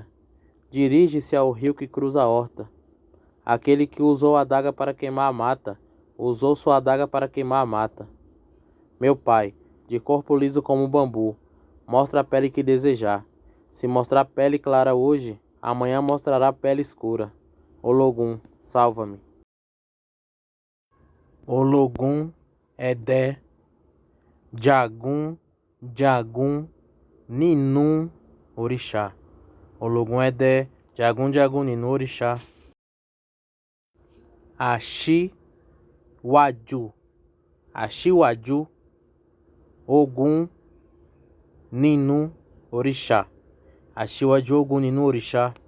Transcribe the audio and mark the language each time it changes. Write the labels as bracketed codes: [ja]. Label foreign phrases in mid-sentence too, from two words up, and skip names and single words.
[pt] Dirige-se ao rio que cruza a horta. Aquele que usou a adaga para queimar a mata, usou sua adaga para queimar a mata. Meu pai, de corpo liso como um bambu, mostra a pele que desejar. Se mostrar pele clara hoje, amanhã mostrará pele escura. Ológun, salva-me. [yo] Ológun Ẹdẹ, jagun nínú òrìṣà. Ológun Ẹdẹ, jagun nínú òrìṣà. Aṣíwájú ogun nínú òrìṣà, aṣíwájú ogun nínú òrìṣà.